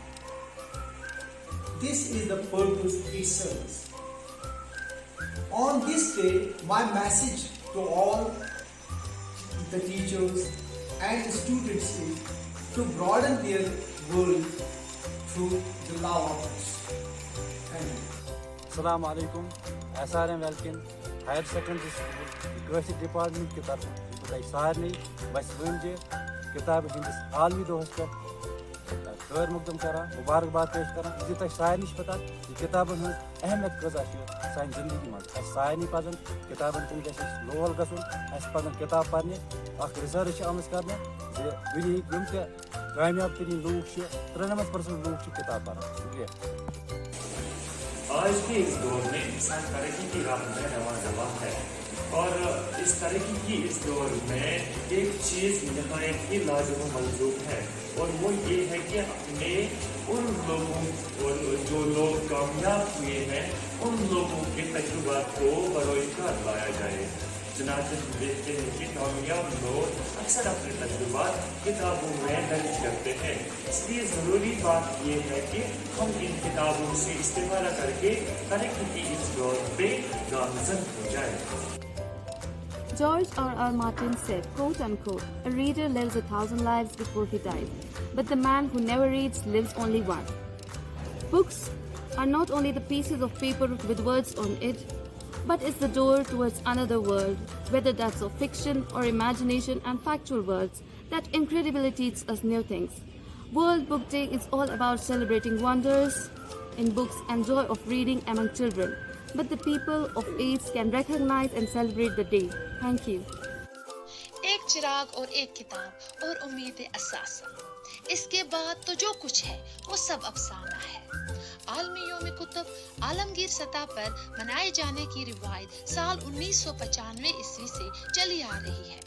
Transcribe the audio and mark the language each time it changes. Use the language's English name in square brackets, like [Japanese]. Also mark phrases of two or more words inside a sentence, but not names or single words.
[English] This is the purpose it serves. On this day, my message to all the teachers and students is to broaden their world through the love of books. Thank you. [Kashmiri] السلام علیکم SRM ویلکن ہائر سیکنڈری سکول کٲشِر ڈپارٹمنٹ [Urdu] کی طرف [Kashmiri] بہٕ تۄہہِ سارنٕے وَسہِ ؤنۍ کِتابہِ ہِنٛدِس عالمی دۄہَس پٮ۪ٹھ خٲر مقدم کران مبارکباد پیش کران زِ تۄہہِ سارنٕے چھِ پتہ یہِ کِتابن ہٕنٛز اہمیت کۭژاہ چھِ سانہِ زندگی منٛز اَسہِ سارنٕے پَزن کِتابن کُن گژھِ اَسہِ لول گژھُن اَسہِ پَزن کِتاب پَرنہِ اکھ رِسٲرٕچ چھِ آمٕژ کرنہٕ زِ دُنہِکۍ یِم تہِ کامیاب تٔریٖن لوٗکھ چھِ 93% لوٗکھ چھِ کِتاب پَران شُکریہ [Urdu] آج کے اس دور میں انسان ترقی کی راہ میں رواں رواں ہے اور اس ترقی کی اس دور میں ایک چیز نہایت ہی لازم و ملزوم ہے اور وہ یہ ہے کہ اپنے ان لوگوں اور جو لوگ کامیاب ہوئے ہیں ان لوگوں کے تجربات کو بروئے کار لایا جائے. چنانچہ ہم دیکھتے ہیں کہ کامیاب لوگ اکثر اپنے تجربات کتابوں میں درج کرتے ہیں. اس لیے ضروری بات یہ ہے کہ ہم ان کتابوں سے استفادہ کر کے ترقی کی اس دور پہ گامزن ہو جائیں. [English] George R.R. Martin said, quote unquote, "A reader lives 1,000 lives before he dies, but the man who never reads lives only one." Books are not only the pieces of paper with words on it, but it's the door towards another world, whether that's of fiction or imagination and factual words that incredibly teach us new things. World Book Day is all about celebrating wonders in books and joy of reading among children. But the people of age can recognize and celebrate the day. Thank you. [Urdu] ایک چراغ اور ایک کتاب اور امید اساسا. اس کے بعد تو جو کچھ ہے وہ سب افسانہ ہے. عالمی یوم کتب عالمگیر سطح پر منائے جانے کی روایت سال 1995 عیسوی سے چلی آ رہی ہے.